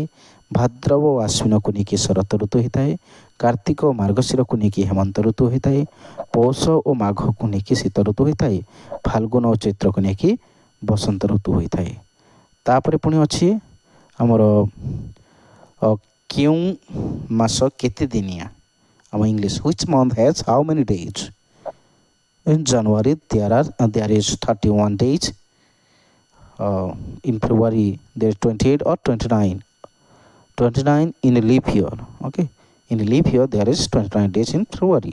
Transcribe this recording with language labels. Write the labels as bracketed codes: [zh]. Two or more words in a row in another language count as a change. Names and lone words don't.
[or] ଭାଦ୍ରବ ଓ ଆଶ୍ୱିନକୁ ନେଇକି ଶରତ ଋତୁ ହୋଇଥାଏ। କାର୍ତ୍ତିକ ଓ ମାର୍ଗଶିରକୁ ନେଇକି ହେମନ୍ତ ଋତୁ ହୋଇଥାଏ। ପୌଷ ଓ ମାଘକୁ ନେଇକି ଶୀତ ଋତୁ ହୋଇଥାଏ। ଫାଲ୍ଗୁନ ଓ ଚୈତ୍ରକୁ ନେଇକି ବସନ୍ତ ଋତୁ ହୋଇଥାଏ। ତାପରେ ପୁଣି ଅଛି ଆମର କେଉଁ ମାସ କେତେ ଦିନିଆ, ଆମ ଇଂଲିଶ, [en] which month has how many days? In January there is 31 days. In February there is 28 or 29 in a leap year. Okay, in a leap year there is 29 days in February.